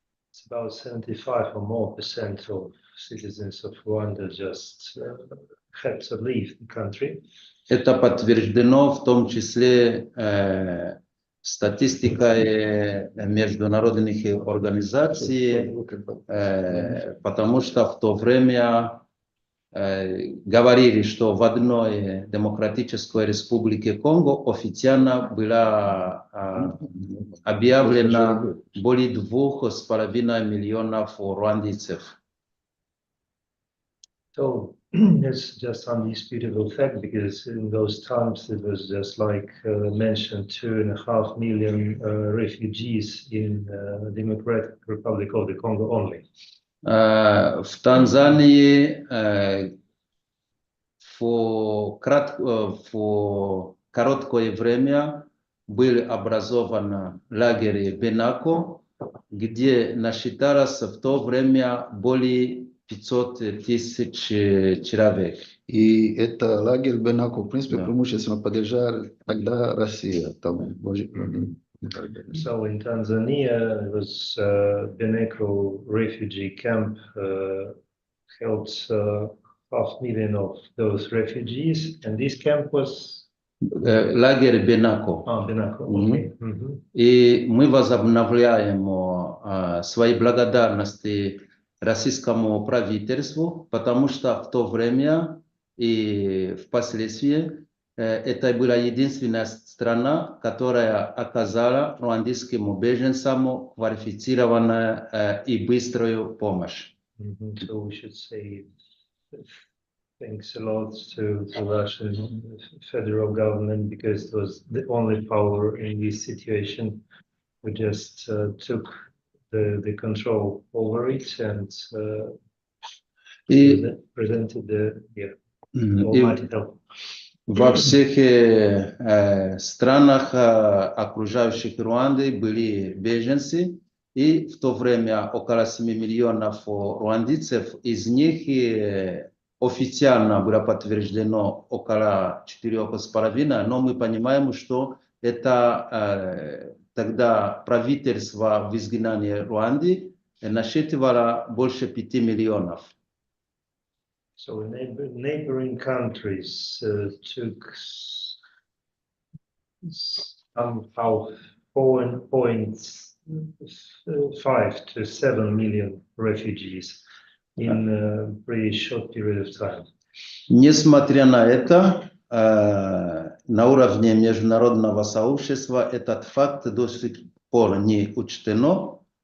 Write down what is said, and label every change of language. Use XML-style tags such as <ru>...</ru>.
<en>It's about 75 or more % of citizens of Rwanda just had to leave the country.</en> <ru>Это подтверждено в том числе статистикой международных организаций, потому что в то время говорили, что в одной демократической республике Конго официально была объявлена более 2,5 миллионов руандийцев. So it's just undisputable fact, because in those times it was just like mentioned 2.5 million refugees in Democratic Republic of the Congo only. В Танзании в короткое время был образован лагерь Бенако, где насчиталось в то время более 500 тысяч человек. И это лагерь Бенако, в принципе, преимущественно поддержали тогда Россия. Там,</ru> <en>So in Tanzania, it was Beneko refugee camp held 500,000 of those refugees, and this camp was</en> <ru>лагерь Бенако.</ru> <en>Benako. Okay.</en> <ru>И мы возобновляем свои благодарности российскому правительству, потому что в то время и впоследствии это была единственная страна, которая оказала руандийским беженцам квалифицированную и быструю помощь.</ru> <en>So we should say thanks a lot to the Russian federal government, because it was the only power in this situation who just took the control over it and presented the almighty help.</en> <ru>Во всех странах, окружающих Руанды, были беженцы, и в то время около 7 миллионов руандийцев, из них официально было подтверждено около 4,5, но мы понимаем, что это тогда правительство в изгнании Руанды насчитывало больше 5 миллионов.</ru> <en>So neighboring countries took somehow 4.5 to 7 million refugees in a pretty short period of time.</en> <ru>Несмотря на это, на уровне международного сообщества этот факт до сих пор не учтено.</ru>